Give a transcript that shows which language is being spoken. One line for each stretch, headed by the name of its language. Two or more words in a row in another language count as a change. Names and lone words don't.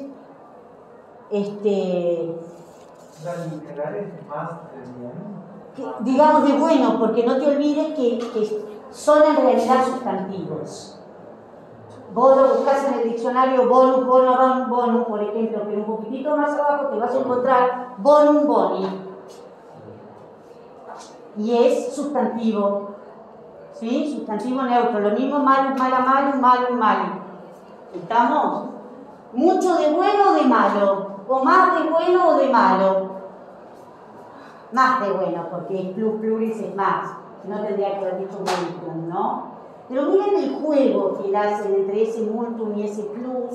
Spanish: La literal es más de bueno. digamos de bueno, porque no te olvides que son en realidad sustantivos. Vos lo buscás en el diccionario
Latin: bonus, bonum,
Spanish: por ejemplo, pero un poquitito más abajo te vas a encontrar
Latin: bonum, boni.
Spanish: Y es sustantivo. ¿Sí? Sustantivo neutro. Lo mismo
Latin: malus, mala, malum, malum, malum.
Spanish: ¿Estamos? Mucho de bueno o de malo. O más de bueno o de malo. Más de bueno, porque el
Latin: plus, pluris
Spanish: es más. No tendría que haber dicho multum, ¿no? Pero miren el juego que hacen entre ese multum y ese plus.